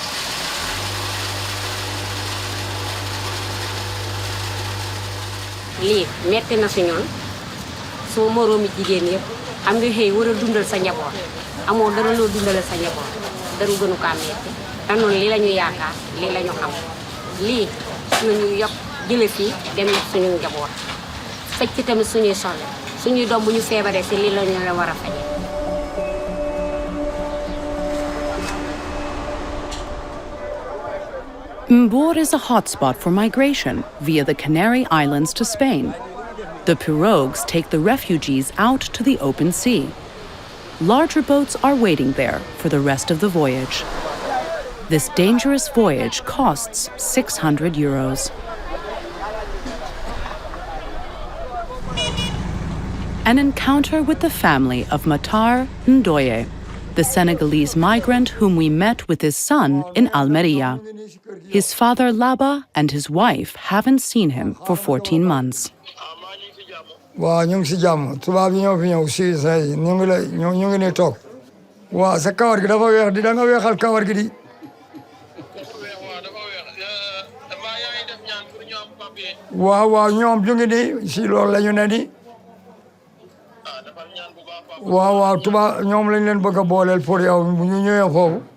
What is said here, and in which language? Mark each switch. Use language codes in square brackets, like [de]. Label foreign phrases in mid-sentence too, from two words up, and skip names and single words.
[wo] lii metti na si ñun suma moroomi jigéen yëpp xam nga xëy war a dundal sa njaboot amoo dara loo dundale sa njaboot dara gënu kaa metti te noonu lii la ñu yaakaar lii la ñu xam lii suñu yokk jële fii dem yokk suñu njaboot faj ci tamit suñuy solle suñuy doom bu ñu feebaree si lii la ñu la war a faje [en] Mbor is a hotspot for migration via the Canary Islands to Spain. The pirogues take the refugees out to the open sea. Larger boats are waiting there for the rest of the voyage. This dangerous voyage costs 600 euros. An encounter with the family of Matar Ndoye, the Senegalese migrant whom we met with his son in Almeria. His father Laba and his wife haven't seen him for 14 months. [wo] Waa ñu ngi si jàmm tubaab yi ñoo fi ñëw si say ñu ngi ne toog waa sa kawar gi dafa weex di da nga weexal kawar gi di waaw ñoom ñu ngi ni si loolu la ñu ne ni waaw tubaab ñoom lañ leen bëgg a booleel pour yow bu ñu ñëwee foofu